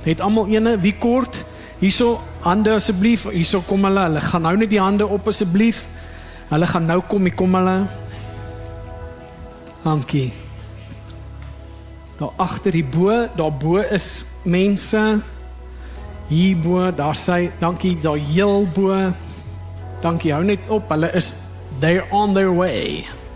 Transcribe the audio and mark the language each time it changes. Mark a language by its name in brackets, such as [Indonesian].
[Afrikaans] Het almal ene, wie kort? Hierso, hande asseblief. Hierso kom hulle gaan nou net die hande op asseblief. Hulle gaan nou kom hulle. Dankie. Daar agter die bo, daar bo is mense. Hier bo, daar sy, dankie, daar heel bo. Dankie, hou net op, hulle is, [English] they're on their way.